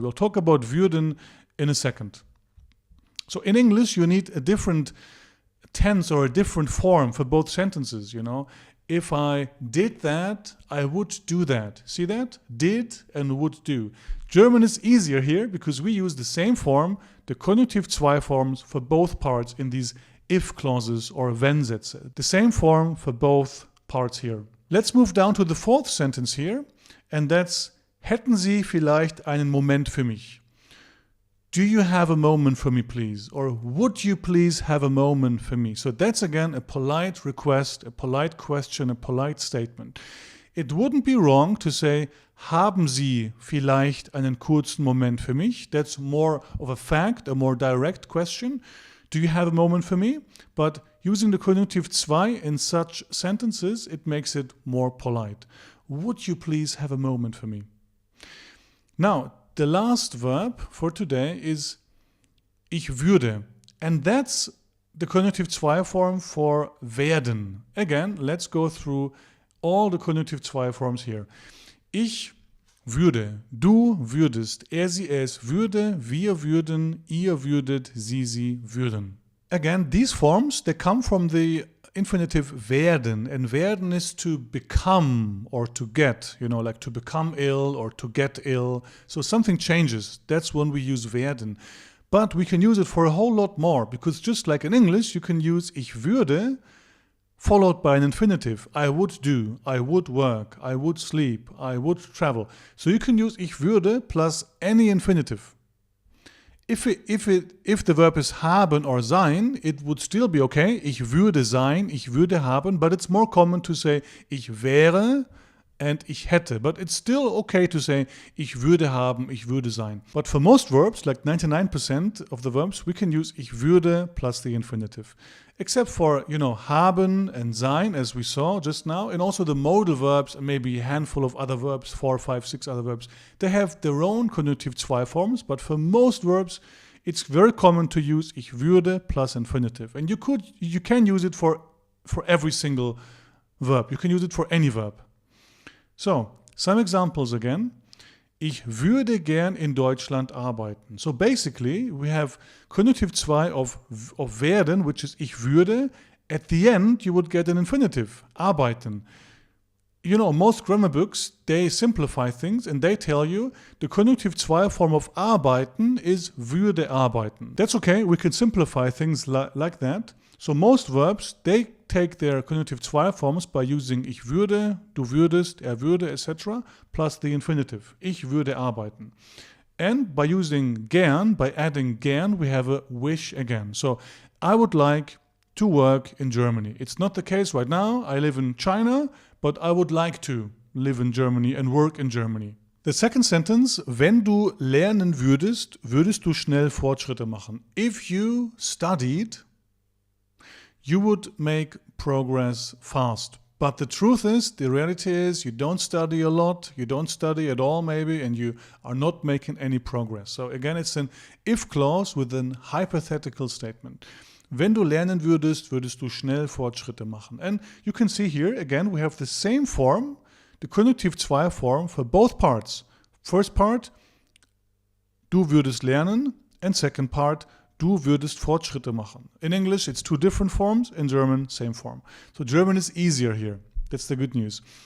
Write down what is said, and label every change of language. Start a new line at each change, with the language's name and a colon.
English: We'll talk about würden in a second. So in English, you need a different tense or a different form for both sentences, If I did that, I would do that. See that? Did and would do. German is easier here because we use the same form, the Konjunktiv 2 forms for both parts in these if clauses or wenn Sätze. The same form for both parts here. Let's move down to the fourth sentence here, and that's
German: hätten Sie vielleicht einen Moment für mich?
English: Do you have a moment for me, please? Or would you please have a moment for me? So that's again a polite request, a polite question, a polite statement. It wouldn't be wrong to say,
German: haben Sie vielleicht einen kurzen Moment für mich?
English: That's more of a fact, a more direct question. Do you have a moment for me? But using the Konjunktiv 2 in such sentences, it makes it more polite. Would you please have a moment for me? Now, the last verb for today is ich würde. And that's the Konjunktiv 2 form for werden. Again, let's go through all the Konjunktiv 2 forms here.
German: Ich würde, du würdest, er, sie, es würde, wir würden, ihr würdet, sie würden.
English: Again, these forms, they come from the infinitive werden, and werden is to become or to get, like to become ill or to get ill. So something changes. That's when we use werden. But we can use it for a whole lot more, because just like in English, you can use ich würde followed by an infinitive. I would do, I would work, I would sleep, I would travel. So you can use ich würde plus any infinitive. If the verb is haben or sein, it would still be okay.
German: Ich würde sein, ich würde haben,
English: but it's more common to say ich wäre and ich hätte. But it's still okay to say
German: ich würde haben, ich würde sein.
English: But for most verbs, like 99% of the verbs, we can use ich würde plus the infinitive. Except for, haben and sein, as we saw just now, and also the modal verbs, and maybe a handful of other verbs, 4, 5, 6 other verbs. They have their own Konjunktiv 2 forms, but for most verbs, it's very common to use ich würde plus infinitive. And you can use it for every single verb. You can use it for any verb. So, some examples again.
German: Ich würde gern in Deutschland arbeiten.
English: So basically, we have Konjunktiv 2 of werden, which is ich würde. At the end, you would get an infinitive, arbeiten. Most grammar books, they simplify things and they tell you the Konjunktiv 2 form of arbeiten is würde arbeiten. That's okay, we can simplify things like that. So most verbs, they take their Konjunktiv 2 forms by using ich würde, du würdest, er würde, etc. plus the infinitive.
German: Ich würde arbeiten.
English: And by using gern, by adding gern, we have a wish again. So I would like to work in Germany. It's not the case right now. I live in China, but I would like to live in Germany and work in Germany. The second sentence,
German: wenn du lernen würdest, würdest du schnell Fortschritte machen.
English: If you studied, you would make progress fast. But the truth is, the reality is, you don't study a lot, you don't study at all maybe, and you are not making any progress. So again, it's an if clause with an hypothetical statement.
German: Wenn du lernen würdest, würdest du schnell Fortschritte machen.
English: And you can see here, again, we have the same form, the Konjunktiv 2 form for both parts. First part,
German: du würdest lernen,
English: and second part,
German: du würdest Fortschritte machen.
English: In English, it's two different forms. In German, same form. So German is easier here. That's the good news.